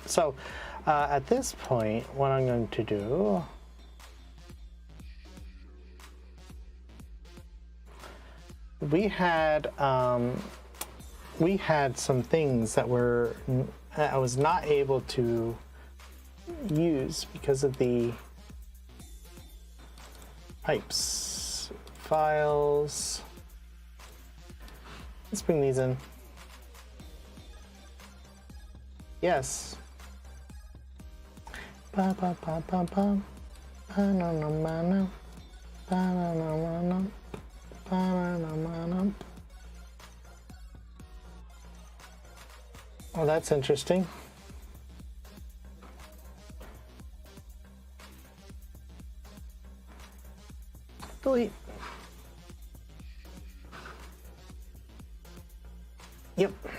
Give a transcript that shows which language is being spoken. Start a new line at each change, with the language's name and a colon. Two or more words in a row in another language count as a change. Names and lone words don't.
English: So at this point, what I'm going to do, we had some things that I was not able to use because of the pipes. Files. Let's bring these in. Yes. Ba ba ba ba ba. Ba na na na na. Ba na na na na. Ba na na na na. Oh, that's interesting. Delete. Yep.